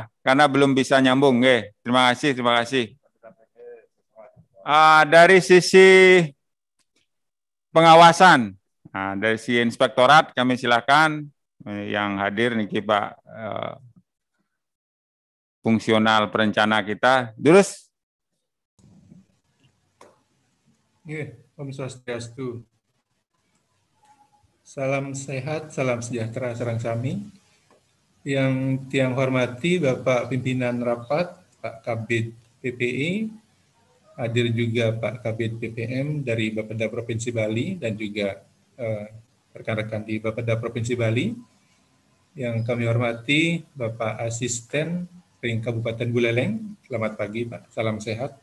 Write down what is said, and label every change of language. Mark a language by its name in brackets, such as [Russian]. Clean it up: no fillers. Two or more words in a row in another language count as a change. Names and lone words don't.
[Indonesian] Karena belum bisa nyambung, nggih. Terima kasih, terima kasih. Dari sisi pengawasan, dari si inspektorat kami silakan yang hadir niki Pak fungsional perencana kita. Terus. [Balinese] Om Swastiastu. [Indonesian] Salam sehat, salam sejahtera [Balinese] sareng sami. [Indonesian] Yang tiang hormati Bapak Pimpinan Rapat, Pak Kabid PPI, hadir juga Pak Kabid PPM dari Bapeda Provinsi Bali dan juga rekan-rekan di Bapeda Provinsi Bali. Yang kami hormati Bapak Asisten Ring Kabupaten Buleleng, selamat pagi Pak, salam sehat.